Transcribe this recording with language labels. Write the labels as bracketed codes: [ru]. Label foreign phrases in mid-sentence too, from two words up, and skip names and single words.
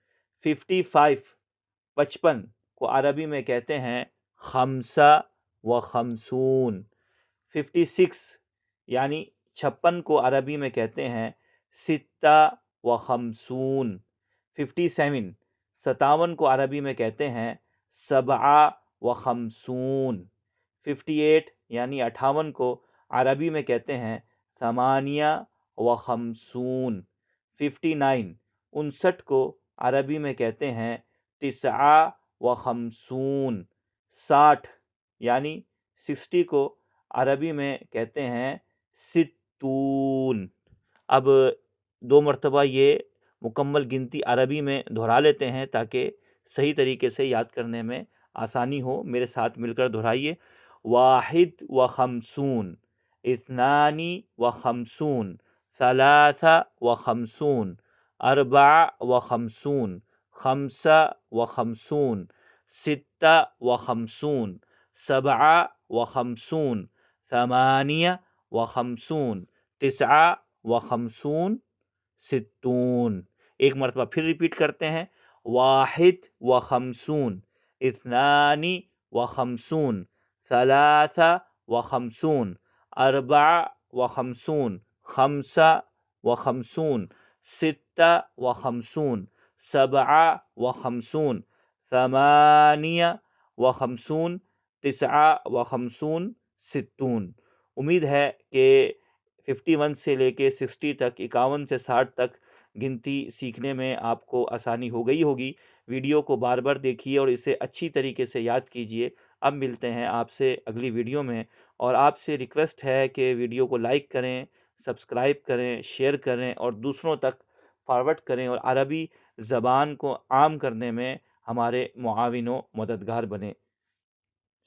[ur] 55 55 کو عربی میں کہتے ہیں [ar] خمسہ و خمسون۔ [ur] 56 یعنی 56 کو عربی میں کہتے ہیں [ar] ستہ و خمسون۔ [ur] 57 57 کو عربی میں کہتے ہیں [ar] سبعہ و خمسون۔ [ur] 58 یعنی 58 کو عربی میں کہتے ہیں [ar] ثمانیہ و خمسون۔ [ur] 59 59 کو عربی میں کہتے ہیں [ar] تسعہ و خمسون۔ [ur] 60 یعنی 60 کو عربی میں کہتے ہیں ستون۔ اب 2 مرتبہ یہ مکمل گنتی عربی میں دہرا لیتے ہیں تاکہ صحیح طریقے سے یاد کرنے میں آسانی ہو۔ میرے ساتھ مل کر دہرائیے۔ [ar] واحد و خمسون، اثنانی و خمسون، ثلاثہ و خمسون، اربع و خمسون، خمسہ و خمسون، ستہ و خمسون، سبعہ و خمسون، ثمانیہ و خمسون، تسعہ و خمسون، ستون۔ [ur] ایک مرتبہ پھر ریپیٹ کرتے ہیں۔ [ar] واحد و خمسون، اثنانی و خمسون، ثلاثہ و خمسون، اربع و خمسون، خمسہ و خمسون، ستہ و خمسون، سبعہ و خمسون، ثمانیہ و خمسون، تسعہ و خمسون، ستون۔ [ur] امید ہے کہ 51 سے لے کے 60 تک، 51 سے 60 تک گنتی سیکھنے میں آپ کو آسانی ہو گئی ہوگی۔ ویڈیو کو بار بار دیکھیے اور اسے اچھی طریقے سے یاد کیجیے۔ اب ملتے ہیں آپ سے اگلی ویڈیو میں، اور آپ سے ریکویسٹ ہے کہ ویڈیو کو لائک کریں، سبسکرائب کریں، شیئر کریں اور دوسروں تک فارورڈ کریں، اور عربی زبان کو عام کرنے میں ہمارے معاون و مددگار بنیں۔